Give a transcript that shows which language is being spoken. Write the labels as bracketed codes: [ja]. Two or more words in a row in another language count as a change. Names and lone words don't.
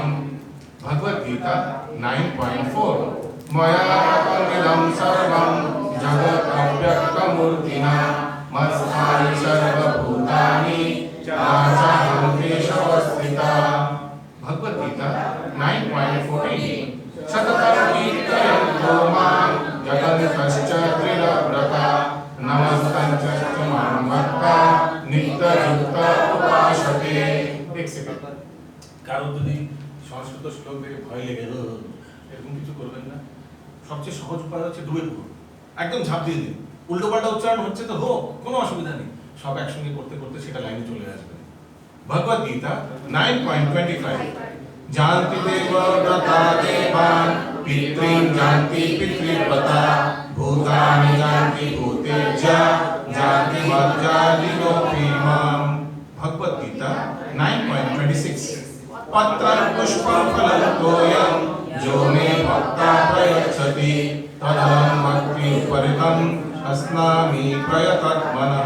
[sa] भगवद गीता 9.4, मया ततमिदं सर्वं जगत् अव्यक्तमूर्तिना मत्स्थानि सर्वभूतानि चाहं केशवस्थितः। भगवद गीता 9.14, सततं कीर्तयन्तो मां जगन्तश्च त्रिलव्रता नमस्तञ्च मां भक्ता नित्ययुक्ता उपासते। [hi] एक सेकंड, [bn] কারো যদি সংস্কৃত শ্লোক দেখে ভয় লেগে এরকম কিছু করবেন না। সবচেয়ে সহজ উপায় হচ্ছে ডুবে পড়ুন, একদম ঝাঁপ দিয়ে দিন। উল্টো পাল্টা উচ্চারণ হচ্ছে তো হোক, কোনো অসুবিধা নেই, সব একসঙ্গে করতে করতে সেটা লাইনে চলে আসবে। [sa] ভগবদ গীতা 9.25 जानति देव व्रता देवान् पितॄन् जानति पितृव्रता भूतानि जानति भूतेज्य जानति मज्जालिनोऽपि माम्। भगवद गीता 9.26 पत्रं पुष्पं फलं तोयं जो मे भक्ता प्रयच्छति तदहं भक्तिपरितं अस्नामि प्रयतात्मनः।